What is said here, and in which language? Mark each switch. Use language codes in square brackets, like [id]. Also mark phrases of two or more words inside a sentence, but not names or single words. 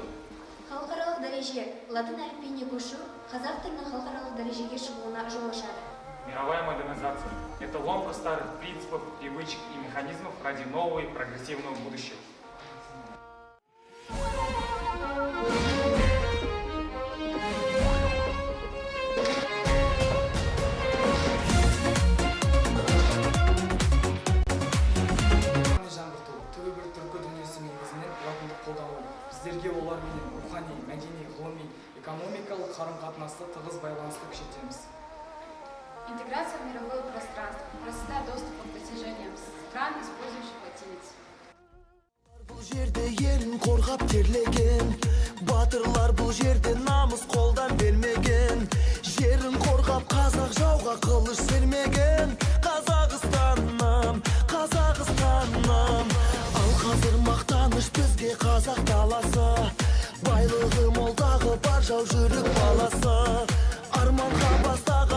[kk] Халықаралық дәреже. Латын әліпбиіне көшу қазақ тілінің халықаралық дәрежеге шығуына жол ашады. [ru] Мировая модернизация – это ломка старых принципов, привычек и механизмов ради нового и прогрессивного будущего. [kk] жаңғырту түбі бір түркі дүниесі негізінен латынды қолдану біздерге олармен рухани, мәдени, ғылыми, экономикалық қарым-қатынасты тығыз байланысты күшейтеміз. [ru] Интеграция в мировое пространство, простота доступа к достижениям стран, использующих латиницу. [kk] Бұл жерде елін қорғап терлеген, батырлар бұл жерде намыс қолдан бермеген, жерін қорғап қазақ жауға қылыш сермеген. Қазақстаным, Қазақстаным, ал қазір мақтаныш бізге қазақ даласы, байлығы молдағы бар жау жүрек баласы, арманға бас